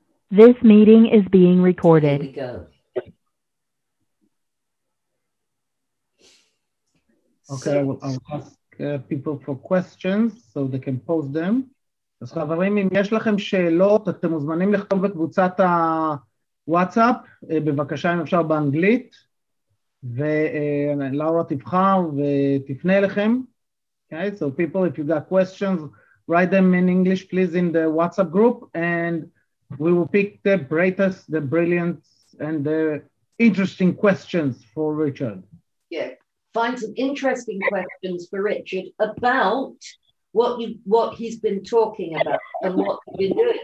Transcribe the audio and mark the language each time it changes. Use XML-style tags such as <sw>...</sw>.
<en>This meeting is being recorded. Here we go. Okay, I'll ask people for questions so they can post them.</en> <he>אז חברים, אם יש לכם שאלות, אתם מוזמנים לכתוב בקבוצת הוואטסאפ, בבקשה אם אפשר באנגלית, ולאורה תבחר ותפנה אליכם.</he> <en>Okay, so people, if you got questions, write them in English, please, in the WhatsApp group, and we will pick the brightest, the brilliant, and the interesting questions for Richard. Yeah, find some interesting questions for Richard about what he's been talking about and what he's been doing.</en>